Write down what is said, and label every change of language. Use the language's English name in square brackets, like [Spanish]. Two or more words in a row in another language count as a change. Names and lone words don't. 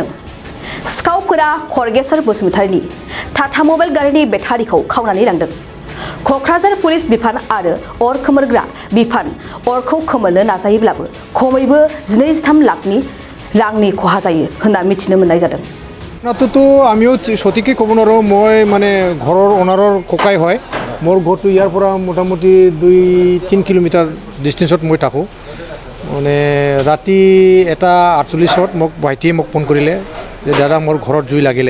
[Bodo] सिखावफोरा खरगेश्वर बसुमतारीनि टाटा मबाइल गारिनि बेटारिखौ खावनानै लांदों। कक्राझार पुलिस बिफान आरो अर खोमोरग्रा बिफान अरखौ खोमोरनो नाजायोब्लाबो खमैबो 12-13 लाखनि रांनि खहा जायो होनना मिथिनो मोननाय जादों। [Assamese] তো আমিও সঠিককৈ ক'ব নোৱাৰোঁ। মই মানে ঘৰৰ অনাৰৰ ককাই হয়। মোৰ ঘৰটো ইয়াৰ পৰা মোটামুটি 2-3 কিলোমিটাৰ ডিষ্টেঞ্চত মই থাকোঁ। মানে ৰাতি 1:48 মোক ভাইটিয়ে মোক ফোন কৰিলে যে দাদা মোৰ ঘৰত জুই লাগিলে।